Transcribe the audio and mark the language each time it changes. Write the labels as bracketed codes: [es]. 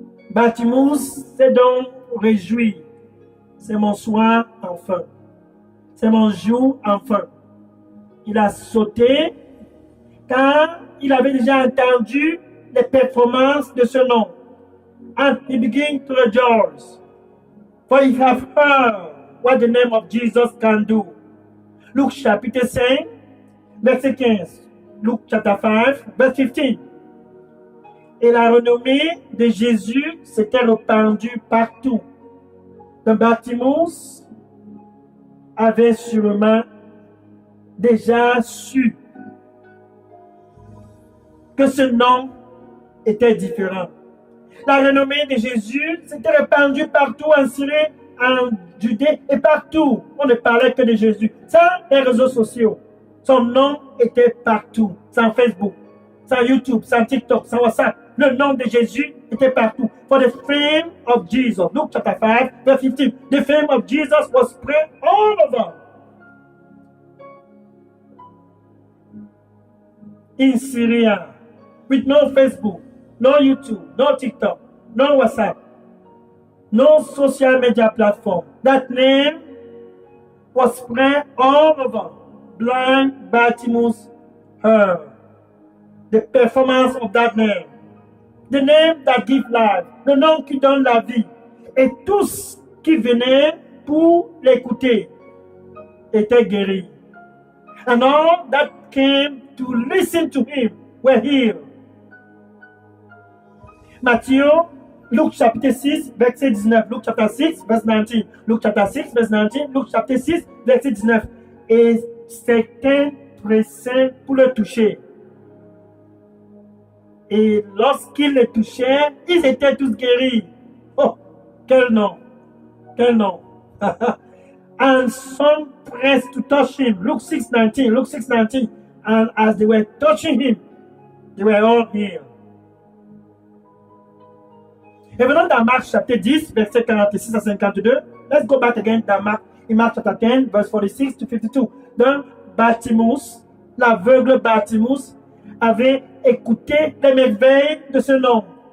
[fr] Bartimée s'est donc réjoui. C'est mon soir enfin. C'est mon jour enfin. Il a sauté car il avait déjà entendu les performances de ce nom. [en] And he began to rejoice. For he have heard what the name of Jesus can do. [fr] Luc chapitre 5, verset 15. Luc chapter 5, verset 15. Et la renommée de Jésus s'était répandue partout. Donc Bartimée avait sûrement déjà su que ce nom était différent. La renommée de Jésus s'était répandue partout en Syrie, en Judée et partout. On ne parlait que de Jésus. Sans les réseaux sociaux. Son nom était partout. Sans Facebook, sans YouTube, sans TikTok, sans WhatsApp. Le nom de Jésus était partout. [en] For the fame of Jesus. Luke chapter 5, verse 15. The fame of Jesus was spread all over. In Syria, with no Facebook, no YouTube, no TikTok, no WhatsApp, no social media platform. That name was spread all over. Blind Bartimée heard the performance of that name. The name that gives life. [fr] Le nom qui donne la vie. Et tous qui venaient pour l'écouter étaient guéris. [en] And all that came to listen to him were healed. [fr] Matthieu, Luc chapitre 6, verset 19. Luc chapitre 6, verset 19. Luc chapitre 6, verset 19. Luc chapitre 6, verset 19. Et certains pressaient pour le toucher. Et lorsqu'ils le touchaient, ils étaient tous guéris. Oh, quel nom! Quel nom! [en] And some pressed to touch him. Luke 6:19. Luke 6:19. And as they were touching him, they were all healed. [fr] Et venons dans Marc chapitre 10, verset 46 à 52. [en] Let's go back again [fr] dans Marc, [en] in Mark chapter 10, verse 46 to 52. [fr] Donc, Bartimée, l'aveugle Bartimée, avait écouté les merveilles de ce nom.